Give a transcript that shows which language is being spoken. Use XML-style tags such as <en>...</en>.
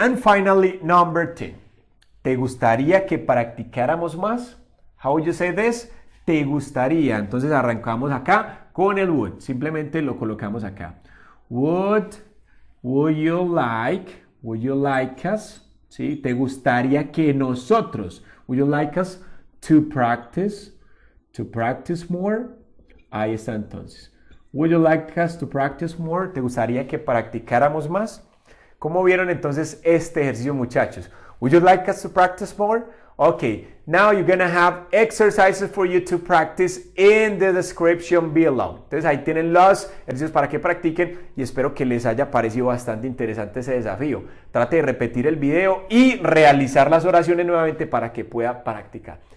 <en>And finally, number 10.</en> <es>¿Te gustaría que practicáramos más?</es> <en>How would you say this?</en> <es>¿Te gustaría? Entonces arrancamos acá con el would. Simplemente lo colocamos acá.</es> <en>Would you like us?</en> <es>¿Sí? ¿Te gustaría que nosotros?</es> <en>Would you like us to practice more?</en> <es>Ahí está entonces.</es> <en>Would you like us to practice more?</en> <es>¿Te gustaría que practicáramos más? ¿Cómo vieron entonces este ejercicio, muchachos?</es> <en>Would you like us to practice more? Okay, now you're gonna have exercises for you to practice in the description below.</en> <es>Entonces ahí tienen los ejercicios para que practiquen y espero que les haya parecido bastante interesante ese desafío. Trate de repetir el video y realizar las oraciones nuevamente para que pueda practicar.</es>